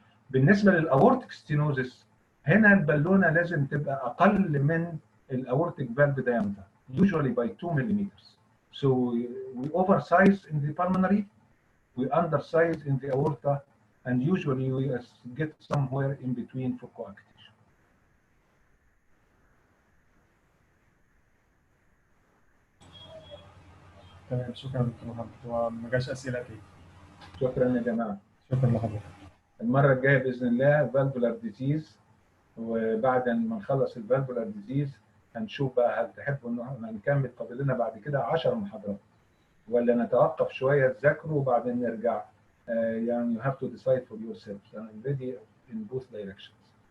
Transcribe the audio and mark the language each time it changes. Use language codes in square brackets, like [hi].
[ar] بالنسبه للاورتيك ستينوزس هنا البالونه لازم تبقى اقل من الاورتيك فالف [en] diameter usually by [ar] 2 ملم. [en] So we oversize in the pulmonary, we undersize in the aorta, and usually we get somewhere in between for coarctation. [ar] تمام، شكرا دكتور محمد. وما جاش اسئله تاني. شكرا يا جماعه. شكرا لحضرتك. المره الجايه باذن الله فالفولار ديزيز، وبعد ما نخلص الفالفولار ديزيز هنشوف بقى هل تحبوا ان نكمل فاضل لنا بعد كده 10 محاضرات ولا نتوقف شويه تذاكروا وبعدين نرجع. يعني [en] you have to decide for yourselves. I'm ready in both directions.